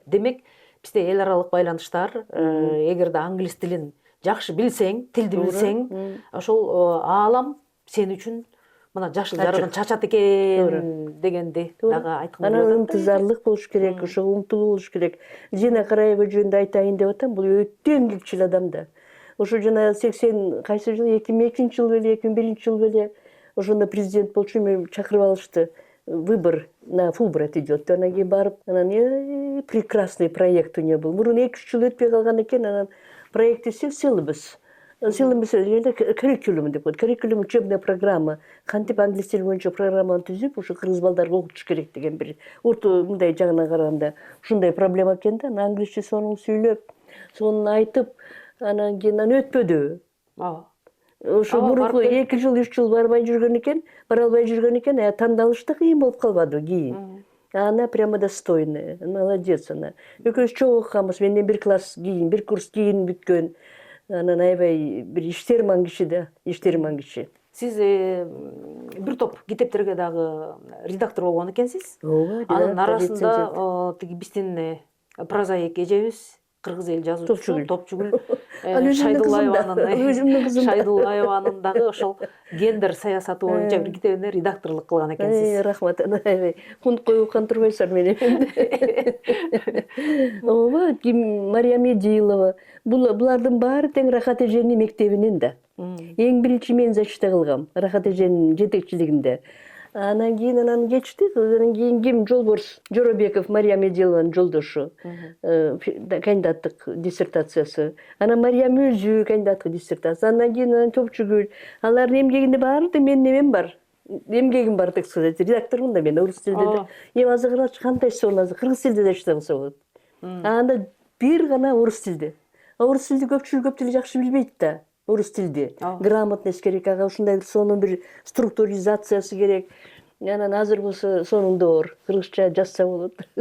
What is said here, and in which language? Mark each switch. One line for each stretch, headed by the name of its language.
Kyrgyz: Демек, бизде эл аралык байланыштар, эгерде англис тилин жакшы билсең, тилди билсең, ошол аалам сен үчүн мына жашыл жарыгын чачат экен дегенди дагы айткым келип атат. Анан ынтызарлык болуш керек, ошо умтулуу болуш керек. Зина Караева жөнүндө айтайын деп атам, бул өтө эмгекчил адам да. Ошо жана 80 кайсы жыл, 2002-жылы беле, 2001-жылы беле ошондо президент болчу, мени чакырып алышты.
Russian: Выбор на Фулбрайт идет.
Kyrgyz: Анан кийин барып, анан
Russian: прекрасный проект у него был.
Kyrgyz: Мурун 2-3 жыл өтпөй калган экен, анан проекти
English: syllabus curriculum
Kyrgyz: деп коет. Curriculum
Russian: учебная программа.
Kyrgyz: Кантип англис тили боюнча программаны түзүп, ошо кыргыз балдарга окутуш керек деген бир мындай жагынан караганда ушундай проблема экен да. Англисче сонун сүйлөп, сонун айтып, анан кийин өтпөдү. Ошо мурунку 2 жыл, 3 жыл бара албай жүргөн экен, тандалыш да кыйын болуп калбады кийин.
Russian: Она прямо достойная, молодец она.
Kyrgyz: Экөөбүз чогуу окуганбыз, менден бир класс кийин, бир курс кийин бүткөн. Анан аябай бир иштерман киши да, иштерман киши. Сиз бир топ китептерге дагы редактор болгон экенсиз. Ооба, анын арасында тиги биздин прозаик эжебиз, кыргыз эл жазуучусу Топчугүл Шайдуллаеванын дагы ошол гендер саясаты боюнча бир китебине редакторлук кылган экенсиз. Рахмат, аябай кунт коюп аткан турбайсыздар мени. Ооба, Мария Медилова. Булардын баары тең Рахат эженин мектебинен да. Эң биринчи мен защита кылгам Рахат эженин жетекчилигинде. Анан кечти, анан кийин ким? Жолборс Жоробеков, Мария Медилованын жолдошу, кандидаттык диссертациясы. Анан Мариям өзү кандидаттык диссертация. Анан кийин Топчугүл. Алардын эмгегинде баары мен немем бар. Эмгегим бар,
Russian: так сказать,
Kyrgyz: редактормун да мен орус тилинде. Эми азыр кантайсы болот, азыр кыргыз тилинде защита кылса болот. Анда бир гана орус тилде. Орус тилди көпчүлүк көп тил жакшы билбейт да. орус тилди. Грамотность керек, ага ушундай сонун бир структуризациясы керек. Анан азыр болсо сонундор кыргызча жазса болот.